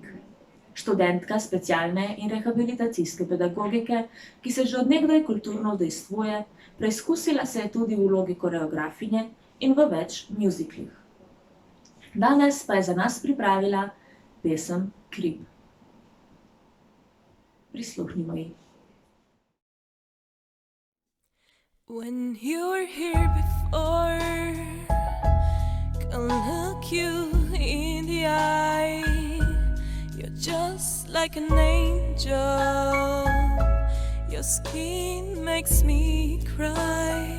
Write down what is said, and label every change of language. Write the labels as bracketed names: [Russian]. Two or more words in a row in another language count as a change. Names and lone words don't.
[Slovenian] Študentka specialne in rehabilitacijske pedagogike, ki se že od nekdaj kulturno udejstvuje, preizkusila se je tudi v vlogi koreografinje in v več mjuziklih. Danes pa je za nas pripravila pesem Krip. Prisluhnimo ji. [English] When you were here before, can look you in the eye. You're just like an angel. Your skin makes me cry.